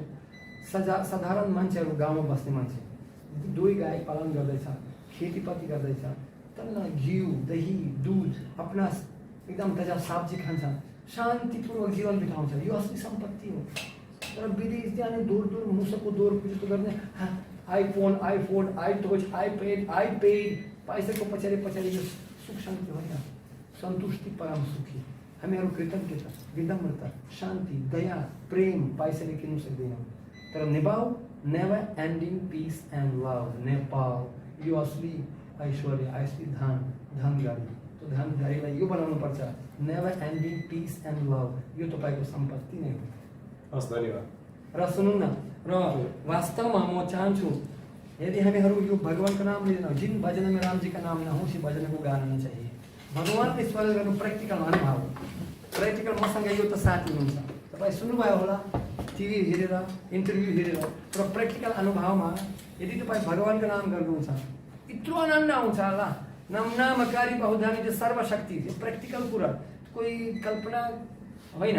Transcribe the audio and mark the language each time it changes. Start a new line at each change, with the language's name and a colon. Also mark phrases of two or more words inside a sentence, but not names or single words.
Nepali: साधारण मान्छेहरू गाउँमा बस्ने मान्छे, दुई गाई पालन गर्दैछ, खेतीपाती गर्दैछ, तल्ला घिउ दही दुध आफ्ना एकदम ताजा सब्जी खान्छ, शान्तिपूर्वक जीवन बिताउँछ। यो असली सम्पत्ति हो। तर विदेश जाने दूर दूर मुसको दौर जस्तो गर्ने आइफोन आई पेड पैसाको पछाडि यो सुख शान्ति होइन। सन्तुष्टि परम सुखी। हामीहरू कृतज्ञता, विनम्रता, शान्ति, दया, प्रेम पाइसकेर किन्नु सक्दैनौँ। तर नेपाल
English: never ending peace and love,
Nepali: नेपाल यो असली ऐश्वर्य, असली धन गाडी। त्यो धन गाडीलाई यो बनाउनु पर्छ,
English: never ending peace and love,
Nepali: यो तपाईँको सम्पत्ति नै हो। हस्, धन्यवाद। र सुन्नु न, र वास्तवमा म चाहन्छु यदि हामीहरू यो भगवानको नाम लिँदैनौँ,
Hindi: जिन भजन में राम जी का नाम न हो उसी भजन को गाना न चाहिए।
Nepali: भगवानले स्मरण गर्नु प्र्याक्टिकल अनुभव, प्र्याक्टिकल मसँग यो त साथी हुनुहुन्छ, तपाईँ सुन्नुभयो होला टिभी हेरेर, इन्टरभ्यू हेरेर, तर प्र्याक्टिकल अनुभवमा यदि तपाईँ भगवानको नाम गर्नुहुन्छ यत्रो आनन्द आउँछ होला। नामकारी बहुधानी जो सर्वशक्ति, यो प्र्याक्टिकल कुरा, कोही कल्पना होइन।